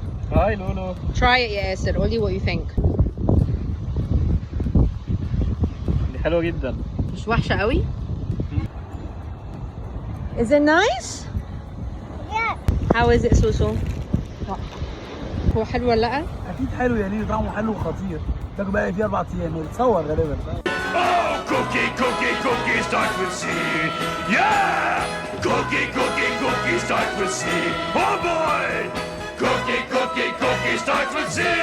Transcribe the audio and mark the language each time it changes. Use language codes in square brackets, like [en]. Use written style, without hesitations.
[en] Hi Lulu. Try it, Yasser. [ar] قولي [en] what you think. [ar] دي حلوة جدا. مش وحشة قوي؟ [en] Is it nice? Yeah. How is it, [ar] Susu? هو حلو ولا لأ؟ أكيد حلو يا نيني، طعمه حلو وخطير. تاكل بقى فيه 4 أيام وتصور غالبا. [en] Oh, cookie, cookie, cookie starts with C. Yeah! Cookie, cookie, cookie starts with C. Oh boy! Cookie, cookie, cookie starts with C.